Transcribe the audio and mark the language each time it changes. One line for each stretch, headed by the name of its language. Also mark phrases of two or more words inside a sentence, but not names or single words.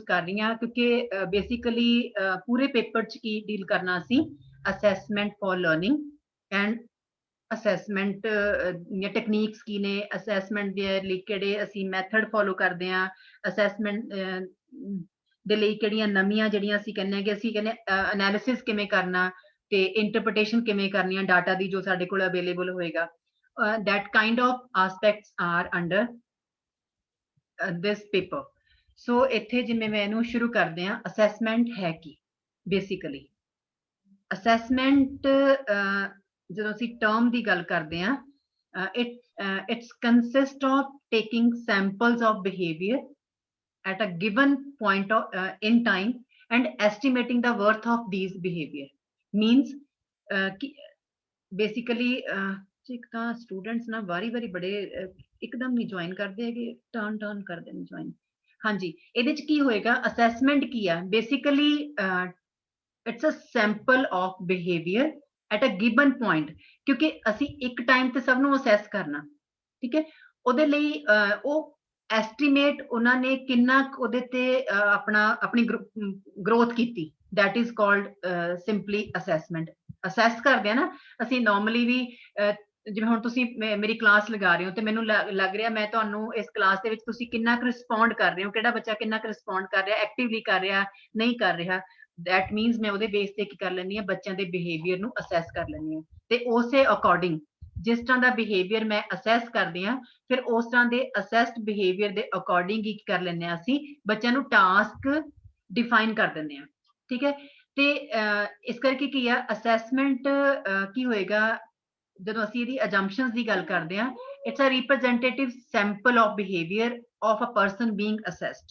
Punjabi: ਕਰ ਰਹੀ ਹਾਂ ਕਿਉਂਕਿ ਬੇਸਿਕਲੀ ਪੂਰੇ ਪੇਪਰ 'ਚ ਕੀ ਡੀਲ ਕਰਨਾ ਸੀ,
English: assessment for learning and assessment
Punjabi: ਦੀਆਂ ਟੈਕਨੀਕਸ ਕੀ ਨੇ, ਅਸੈਸਮੈਂਟ ਦੇ ਲਈ ਕਿਹੜੇ ਅਸੀਂ
English: method follow
Punjabi: ਕਰਦੇ ਹਾਂ, ਅਸੈਸਮੈਂਟ ਦੇ ਲਈ ਕਿਹੜੀਆਂ ਨਵੀਆਂ ਜਿਹੜੀਆਂ ਅਸੀਂ ਕਹਿੰਦੇ ਐਨਾਲਿਸਿਸ ਕਿਵੇਂ ਕਰਨਾ ਤੇ ਇੰਟਰਪ੍ਰੀਟੇਸ਼ਨ ਕਿਵੇਂ ਕਰਨੀ ਆ ਡਾਟਾ ਦੀ ਜੋ ਸਾਡੇ ਕੋਲ ਅਵੇਲੇਬਲ ਹੋਏਗਾ.
English: that kind of aspects are under this paper.
Punjabi: So ਇੱਥੇ ਜਿਵੇਂ ਮੈਂ ਇਹਨੂੰ ਸ਼ੁਰੂ ਕਰਦੇ ਹਾਂ, ਅਸੈਸਮੈਂਟ ਹੈ ਕੀ ਬੇਸਿਕਲੀ. ਅਸੈਸਮੈਂਟ ਜਦੋਂ ਅਸੀਂ ਟਰਮ ਦੀ ਗੱਲ ਕਰਦੇ ਹਾਂ,
English: it's consist of taking samples of behavior at a given point of in time and estimating the worth of these behavior. Means basically
Punjabi: ਇੱਕ ਤਾਂ ਸਟੂਡੈਂਟਸ ਨਾ ਵਾਰੀ ਬੜੇ ਇੱਕਦਮ ਨਹੀਂ ਜੁਆਇਨ ਕਰਦੇ ਹੈਗੇ, ਟਰਨ ਕਰਦੇ ਨੇ ਜੁਆਇਨ. ਹਾਂਜੀ, ਇਹਦੇ ਚ ਕੀ ਹੋਏਗਾ, ਅਸੈਸਮੈਂਟ ਕੀ ਆ ਬੇਸਿਕਲੀ
English: it's a sample of behavior at a given point.
Punjabi: ਕਿਉਂਕਿ ਅਸੀਂ ਇੱਕ ਟਾਈਮ ਤੇ ਸਭ ਨੂੰ ਅਸੈਸ ਕਰਨਾ, ਠੀਕ ਹੈ. ਉਹਦੇ ਲਈ ਉਹ ਐਸਟੀਮੇਟ ਉਹਨਾਂ ਨੇ ਕਿੰਨਾ ਉਹਦੇ ਤੇ ਆਪਣੀ ਗਰੋਥ ਕੀਤੀ,
English: that is called simply assessment.
Punjabi: ਅਸੈਸ ਕਰਦੇ ਆ ਨਾ ਅਸੀਂ ਨਾਰਮਲੀ ਵੀ, ਜਿਵੇਂ ਹੁਣ ਤੁਸੀਂ ਮੇਰੀ ਕਲਾਸ ਲਗਾ ਰਹੇ ਹੋ ਤੇ ਮੈਨੂੰ ਲੱਗ ਰਿਹਾ ਮੈਂ ਤੁਹਾਨੂੰ ਇਸ ਕਲਾਸ ਦੇ ਵਿੱਚ ਤੁਸੀਂ ਕਿੰਨਾ ਕੁ ਰਿਸਪੌਂਡ ਕਰ ਰਹੇ ਹੋ, ਕਿਹੜਾ ਬੱਚਾ ਕਿੰਨਾ ਕੁ ਰਿਸਪੌਂਡ ਕਰ ਰਿਹਾ, ਐਕਟਿਵਲੀ ਕਰ ਰਿਹਾ ਨਹੀਂ ਕਰ ਰਿਹਾ.
English: that means
Punjabi: ਮੈਂ ਉਹਦੇ ਬੇਸ ਤੇ ਕੀ ਕਰ ਲੈਂਦੀ ਹਾਂ, ਬੱਚਿਆਂ ਦੇ ਬਿਹੇਵੀਅਰ ਨੂੰ ਅਸੈਸ ਕਰ ਲੈਂਦੀ ਹਾਂ ਤੇ ਉਸੇ ਅਕੋਰਡਿੰਗ ਜਿਸ ਤਰ੍ਹਾਂ ਦਾ ਬਿਹੇਵੀਅਰ ਮੈਂ ਅਸੈਸ ਕਰਦੀ ਹਾਂ ਫਿਰ ਉਸ ਤਰ੍ਹਾਂ ਦੇ
English: assessed behavior
Punjabi: ਦੇ ਅਕੋਰਡਿੰਗ ਹੀ ਕਰ ਲੈਂਦੇ ਹਾਂ, ਅਸੀਂ ਬੱਚਿਆਂ ਨੂੰ
English: task define
Punjabi: ਕਰ ਦਿੰਦੇ ਹਾਂ, ਠੀਕ ਹੈ. ਤੇ ਇਸ ਕਰਕੇ ਕੀ ਆ ਅਸੈਸਮੈਂਟ ਕੀ ਹੋਏਗਾ ਜਦੋਂ ਅਸੀਂ ਇਹਦੀ ਅਜੰਪਸ਼ਨਸ ਦੀ ਗੱਲ ਕਰਦੇ ਹਾਂ,
English: it's a representative sample of behavior of a person being assessed.